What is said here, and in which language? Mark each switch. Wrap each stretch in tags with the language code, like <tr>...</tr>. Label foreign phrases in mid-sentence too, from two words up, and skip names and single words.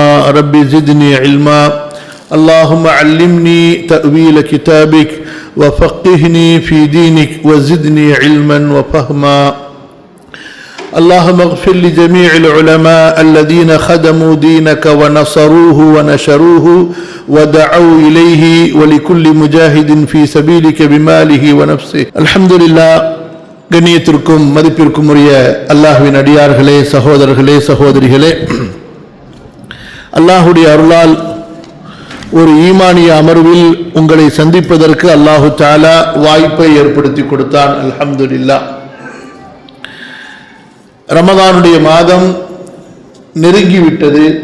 <ar>رب زدني علما اللهم علمني تأويل كتابك وفقهني في دينك وزدني علما وفهما اللهم اغفر لجميع العلماء الذين خدموا دينك ونصروه ونشروه ودعوا إليه ولكل مجاهد في سبيلك بماله ونفسه الحمد لله</ar> <ta>கண்ணியத்திற்கும் மதிப்பிற்கும் உரிய அல்லாஹ்வின் அடியார்களே, சகோதரர்களே, சகோதரிகளே, அல்லாஹுடைய அருளால் ஒரு ஈமானிய அமர்வில் உங்களை சந்திப்பதற்கு</ta> <ar>الله تعالى</ar> <ta>வாய்ப்பை ஏற்படுத்தி கொடுத்தான். அல்ஹம்துலில்லாஹ். ரமதானுடைய மாதம் நெருங்கிவிட்டது.</ta>